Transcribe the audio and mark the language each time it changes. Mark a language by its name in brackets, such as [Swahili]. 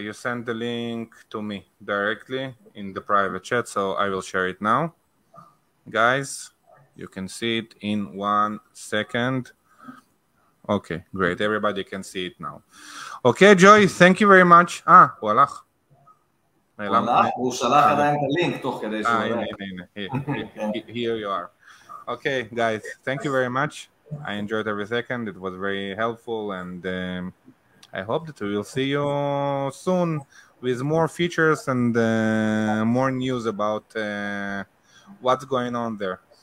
[English] You send the link to me directly in the private chat, so I will share it now. Guys, you can see it in 1 second. Okay, great. Everybody can see it now. Okay, Joy, thank you very much. [Hebrew] הוא הלך. הוא שלח עדיין את הלינק תוך כדי שהוא הנה. [English] Here you are. Okay, guys, thank you very much. I enjoyed every second. It was very helpful, and I hope that we will see you soon with more features and more news about what's going on there.